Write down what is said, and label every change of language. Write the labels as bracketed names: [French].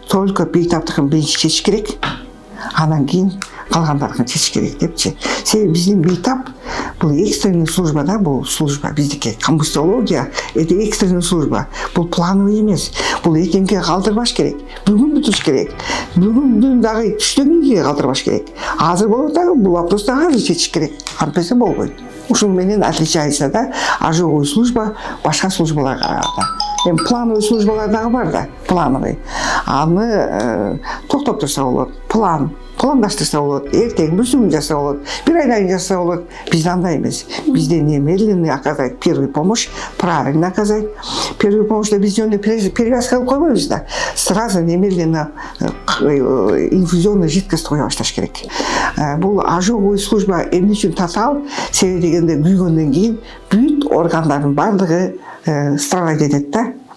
[Kyrgyz] Только бейтаптыкын биринчи чечиш керек, анан кийин калгандарын чечиш керек депчи. Себеби биздин бейтап бул экстренный служба да, бул служба биздики. [Russian] Комбустология это экстренный служба. [Kyrgyz] Бул плановый эмес. Бул эртеңге калтырбаш керек. Бүгүн бүтүш керек. Бүгүндүн дагы түштөн кийинге калтырбаш керек. Азыр болот дагы бул вопросту азыр чечиш керек. Антпесе болбойт. Ушул менен отличается да ожоговый служба башка службаларга караганда. Эми плановый службалар дагы бар да, плановый. Аны токтоп турса болот. Пландаштырса болот, эртең бүрсүгүн жаса болот, бир айдан кийин жаса болот. Бизде андай эмес. Бизде [Russian] немедленно оказать первую помощь, правильно оказать. [Kyrgyz] Первую помощьта биз жөнүндө перевязка кылып койбойбуз да. [Russian] Сразу немедленно инфузионный жидкость [Kyrgyz] кое башташ керек. Бул ожоговый служба эмне үчүн татаал? Себеби дегенде күйгөндөн кийин бүт органдардын бардыгы страдать этет да.